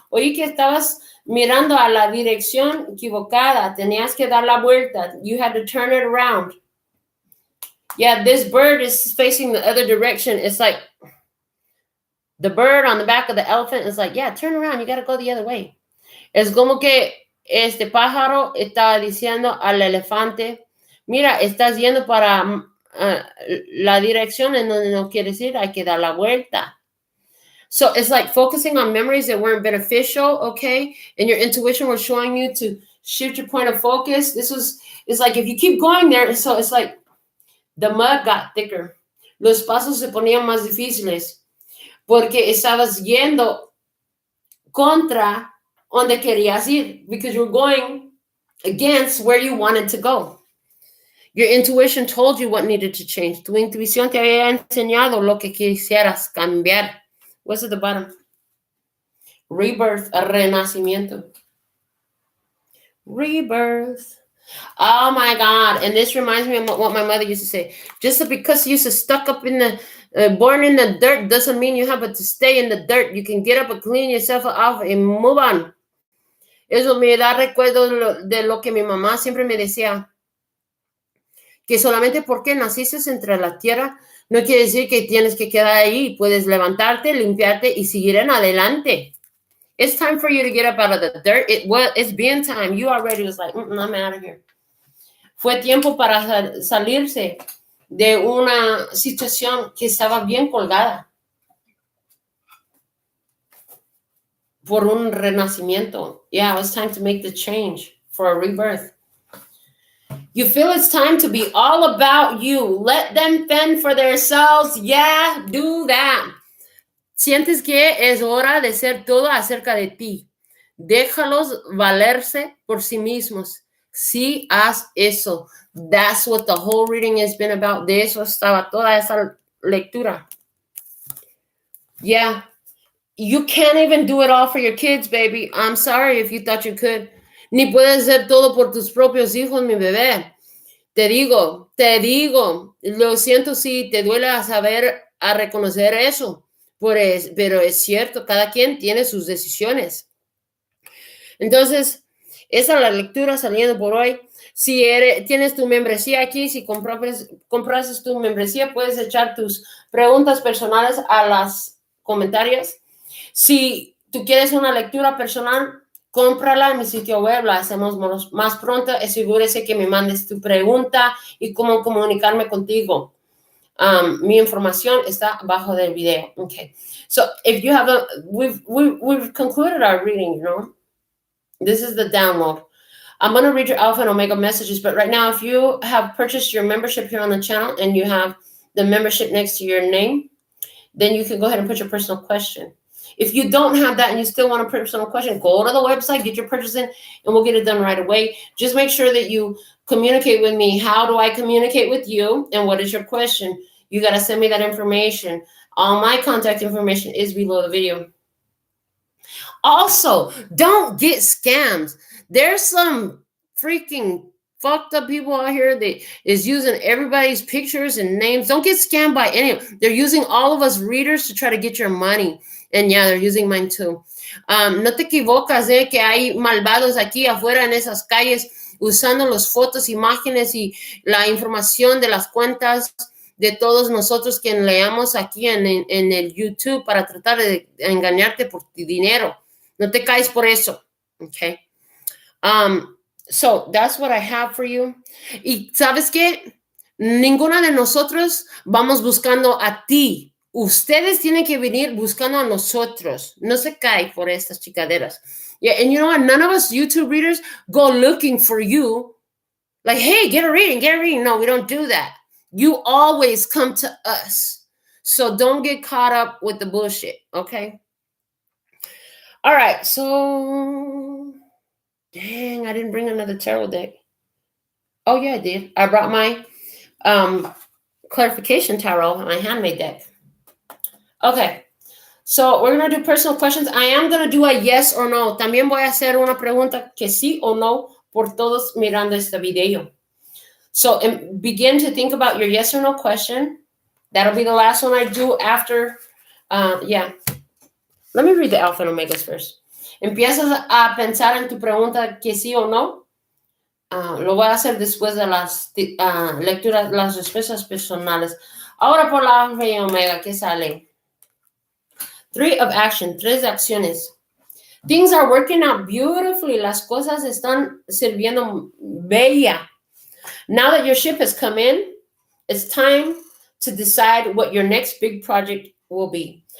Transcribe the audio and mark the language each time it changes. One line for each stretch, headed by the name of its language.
Spanish: Oí que estabas mirando a la dirección equivocada. Tenías que dar la vuelta.
English: You had to turn it around. Yeah, this bird is facing the other direction. It's like the bird on the back of the elephant is like, yeah, turn around. You got to go the other way.
Spanish: Es como que este pájaro estaba diciendo al elefante, mira, estás yendo para la dirección en donde no quieres ir. Hay que dar la vuelta.
English: So it's like focusing on memories that weren't beneficial, okay? And your intuition was showing you to shift your point of focus. It's like if you keep going there, so it's like the mud got thicker.
Spanish: Los pasos se ponían más difíciles porque estabas yendo contra donde querías ir
English: because you're going against where you wanted to go. Your intuition told you what needed to change.
Spanish: Tu intuición te había enseñado lo que quisieras cambiar.
English: What's at the bottom? Rebirth,
Spanish: a renacimiento.
English: Rebirth. Oh my God. And this reminds me of what my mother used to say. Just because you're stuck up in the, born in the dirt doesn't mean you have to stay in the dirt. You can get up and clean yourself off and move on.
Spanish: Eso me da recuerdo de lo que mi mamá siempre me decía. Que solamente porque naciste entre la tierra no quiere decir que tienes que quedar ahí. Puedes levantarte, limpiarte y seguir en adelante.
English: It's time for you to get up out of the dirt. It's been time. You already was like, I'm out of here.
Spanish: Fue tiempo para salirse de una situación que estaba bien colgada. por un renacimiento.
English: Yeah, it's time to make the change for a rebirth. You feel it's time to be all about you. Let them fend for themselves. Yeah, do that.
Spanish: Sientes que es hora de ser todo acerca de ti. Déjalos valerse por sí mismos. Sí, haz eso.
English: That's what the whole reading has been about.
Spanish: De eso estaba toda esa lectura.
English: Yeah. You can't even do it all for your kids, baby. I'm sorry if you thought you could.
Spanish: Ni puedes hacer todo por tus propios hijos, mi bebé. Te digo, lo siento si te duele a reconocer eso, pero es cierto, cada quien tiene sus decisiones. Entonces, esa es la lectura saliendo por hoy. Si tienes tu membresía aquí, si compras tu membresía, puedes echar tus preguntas personales a los comentarios. Si tú quieres una lectura personal, cómprala en mi sitio web, la hacemos más pronto. Asegúrese que me mandes tu pregunta y cómo comunicarme contigo. Mi información está abajo del video.
English: Okay. So if you have we've concluded our reading, you know. This is the download. I'm going to read your Alpha and Omega messages, but right now, if you have purchased your membership here on the channel and you have the membership next to your name, then you can go ahead and put your personal question. If you don't have that and you still want a personal question, go to the website, get your purchase in, and we'll get it done right away. Just make sure that you communicate with me. How do I communicate with you? And what is your question? You got to send me that information. All my contact information is below the video. Also, don't get scammed. There's some freaking fucked up people out here that is using everybody's pictures and names. Don't get scammed by any of them. They're using all of us readers to try to get your money. And yeah, they're using mine too.
Spanish: No te equivocas, que hay malvados aquí afuera en esas calles usando las fotos, imágenes y la información de las cuentas de todos nosotros que leamos aquí en el YouTube para tratar de engañarte por tu dinero. No te caes por eso, okay?
English: So that's what I have for you.
Spanish: Y ¿sabes qué? Ninguna de nosotros vamos buscando a ti. Ustedes tienen que venir buscando a nosotros. No se cae por estas chicaderas.
English: Yeah, and you know what? None of us YouTube readers go looking for you. Like, hey, get a reading. No, we don't do that. You always come to us. So don't get caught up with the bullshit, okay? All right, so dang, I didn't bring another tarot deck. Oh, yeah, I did. I brought my clarification tarot, my handmade deck. Okay, so we're going to do personal questions. I am going to do a yes or no.
Spanish: También voy a hacer una pregunta que sí o no por todos mirando este video.
English: So begin to think about your yes or no question. That'll be the last one I do after, yeah. Let me read the Alpha and Omegas first.
Spanish: Empiezas a pensar en tu pregunta que sí o no. Lo voy a hacer después de las lecturas, las respuestas personales. Ahora por la Alpha y Omega, ¿qué sale?
English: 3 of action,
Spanish: 3 de acciones.
English: Things are working out beautifully.
Spanish: Las cosas están sirviendo bella.
English: Now that your ship has come in, it's time to decide what your next big project will be.